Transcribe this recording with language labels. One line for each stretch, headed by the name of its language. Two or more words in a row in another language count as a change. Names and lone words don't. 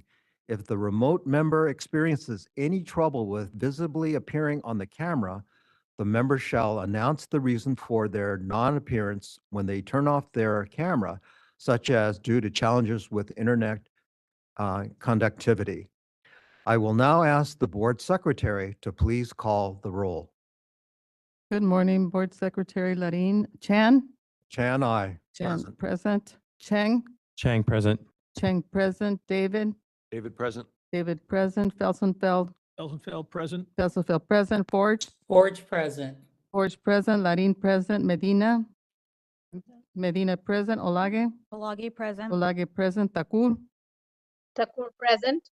English: If the remote member experiences any trouble with visibly appearing on the camera, the member shall announce the reason for their non-appearance when they turn off their camera, such as due to challenges with internet conductivity. I will now ask the board secretary to please call the roll. Good morning, Board Secretary Larin. Chan? Chan, aye. Chan, present. Cheng? Chang, present. Cheng, present. David? David, present. David, present. Felsenfeld? Felsenfeld, present. Felsenfeld, present. Forge? Forge present. Forge, present. Larin, present. Medina? Medina, present. Olage? Olagi present. Olage, present. Thakur? Thakur present.